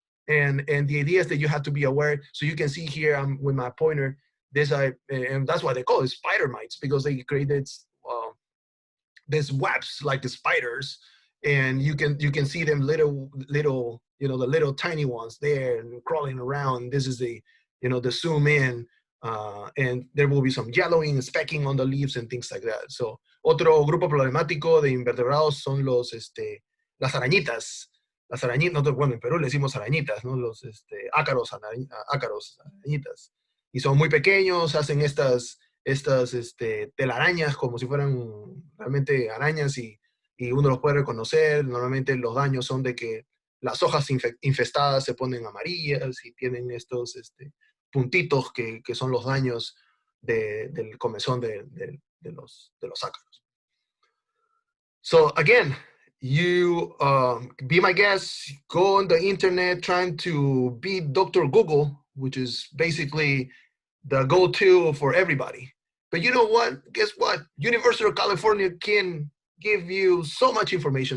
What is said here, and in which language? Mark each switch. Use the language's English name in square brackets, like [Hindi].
[English] And the idea is that you have to be aware. So you can see here with my pointer, and that's why they call it spider mites, because they created these webs like the spiders, and you can see them little, you know, the little tiny ones there and crawling around. This is the zoom in, and there will be some yellowing, specking on the leaves and things like that. [Spanish] So otro grupo problemático de invertebrados son las arañitas. Las arañitas, bueno, en Perú le decimos arañitas, ¿no? Los ácaros, arañitas. Y son muy pequeños, hacen estas telarañas como si fueran realmente arañas y uno los puede reconocer. Normalmente los daños son de que las hojas infestadas se ponen amarillas y tienen estos puntitos que son los daños del comezón de los ácaros. [English] So again, you be my guest, go on the internet trying to beat Dr. Google, which is basically the go-to for everybody. But you know what? Guess what? University of California can give you so much information.